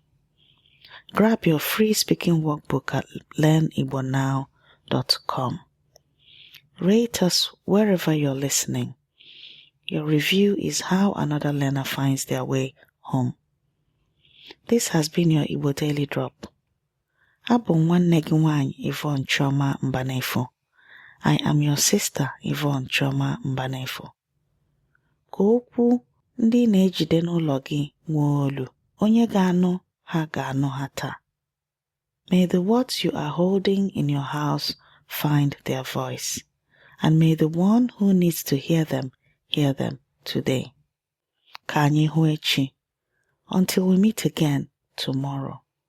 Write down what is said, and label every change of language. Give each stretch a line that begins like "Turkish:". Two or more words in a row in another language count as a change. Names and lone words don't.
English: Grab your free speaking workbook at learnibonow.com. Rate us wherever you're listening. Your review is how another learner finds their way home. This has been your Igbo Daily Drop.
Igbo: Abụ nwanne gị nwanyị Yvonne Mbanefo.
English: I am your sister Yvonne Mbanefo.
Igbo: Ka okwu ndị na-ejide n'ụlọ gị nwee olu, onye ga-anụ ha ga-anụ ha taa.
English: May the words you are holding in your house find their voice, and may the one who needs to hear them today.
Igbo: Ka anyị hụ echi.
English: Until we meet again tomorrow.